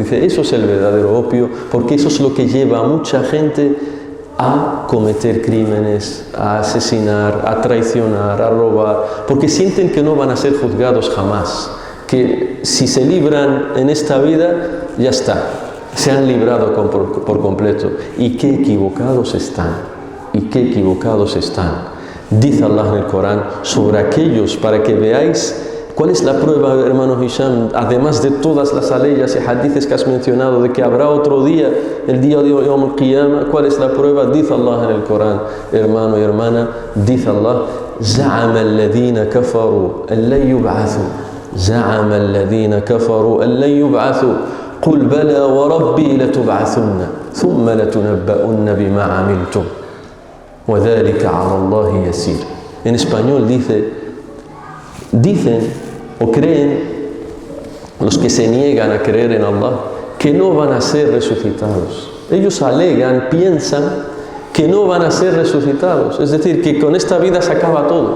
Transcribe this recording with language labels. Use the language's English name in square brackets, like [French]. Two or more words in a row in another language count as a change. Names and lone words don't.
[Spanish] Dice, eso es el verdadero opio, porque eso es lo que lleva a mucha gente a cometer crímenes, a asesinar, a traicionar, a robar, porque sienten que no van a ser juzgados jamás, que si se libran en esta vida, ya está, se han librado por completo. Y qué equivocados están, Dice Allah en el Corán sobre aquellos, para que veáis cuál es la prueba, hermano Hisham, además de todas las aleyas y hadices que has mencionado, de que habrá otro día, el día de [Arabic] يوم القيامة. [Spanish] ¿Cuál es la prueba? Dice Allah en el Corán, hermano y hermana, dice Allah: [Arabic] زعم الذين كفروا أن لن يبعثوا زعم الذين كفروا أن لن يبعثوا قل بلى وربي لتبعثن ثم لتنبؤن بما عملتم وذلك على الله يسير. [Spanish] En español dicen o creen los que se niegan a creer en Allah que no van a ser resucitados. Ellos alegan, piensan que no van a ser resucitados, es decir, que con esta vida se acaba todo.